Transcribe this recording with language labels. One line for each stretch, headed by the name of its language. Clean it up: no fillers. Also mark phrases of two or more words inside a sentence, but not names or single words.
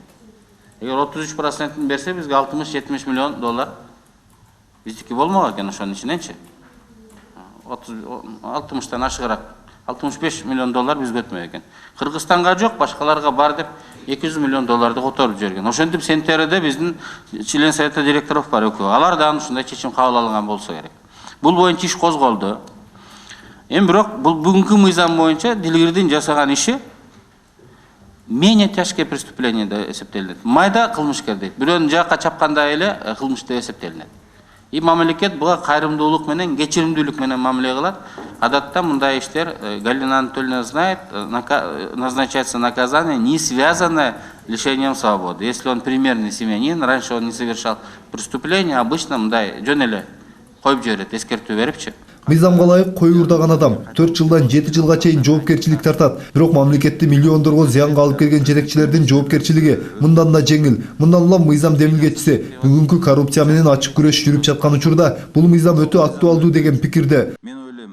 Kyrgyz: Эгер 33%-ын берсе бизге 60-70 миллион доллар биздики болмок экен ошонун ичиненчи. 60-тан ашыгыраак 65 миллион доллар бизге өтмөй экен. Кыргызстанга жок, башкаларга бар деп 200 миллион долларды которуп жиберген. Ошентип Центерде биздин
Russian: член совета директоров
Kyrgyz: бар экөө. Алар да ушундай чечим кабыл алынган болсо керек. Бул боюнча иш козголду. Эми бирок бул бүгүнкү мыйзам боюнча Дилгирдин жасаган иши
Russian: менее тяжкое преступление
Kyrgyz: деп эсептелинет. Майда кылмышкер дейт. Бирөөнү жакка чапканда эле кылмыш деп эсептелинет. И мамлекет буга кайрымдуулук менен, кечиримдүүлүк менен мамиле кылат. Адатта мындай иштер,
Russian: Галина Анатольевна знает, назначается наказание, не связанное с лишением свободы. Если он примерный семьянин, раньше он не совершал преступления, обычно
Kyrgyz: мындай жөн эле коюп жиберет, эскертүү берипчи. Мыйзамга ылайык кой уурдаган адам 4 жылдан 7 жылга чейин жоопкерчилик тартат. Бирок мамлекетти миллиондорго зыянга алып келген жетекчилердин жоопкерчилиги мындан да жеңил. Мындан улам мыйзам демилгечиси бүгүнкү коррупция менен ачык күрөш жүрүп жаткан учурда бул мыйзам өтө актуалдуу деген пикирде.